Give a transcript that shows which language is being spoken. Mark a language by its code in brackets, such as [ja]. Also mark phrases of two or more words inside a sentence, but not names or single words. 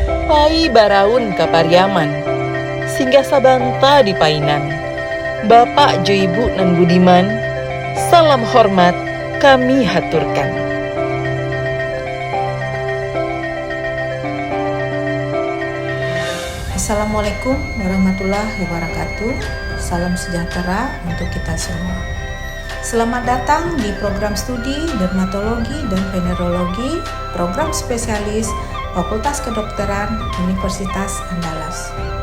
[min] Pai Baraun Kapariaman, Singgah Sabanta di Painan, Bapak Jo Ibu nan Budiman, salam hormat kami haturkan. [ar] السلام عليكم ورحمة الله وبركاته. [id] Salam sejahtera untuk kita semua. Selamat datang di program studi dermatologi dan venerologi, program spesialis Fakultas Kedokteran Universitas Andalas.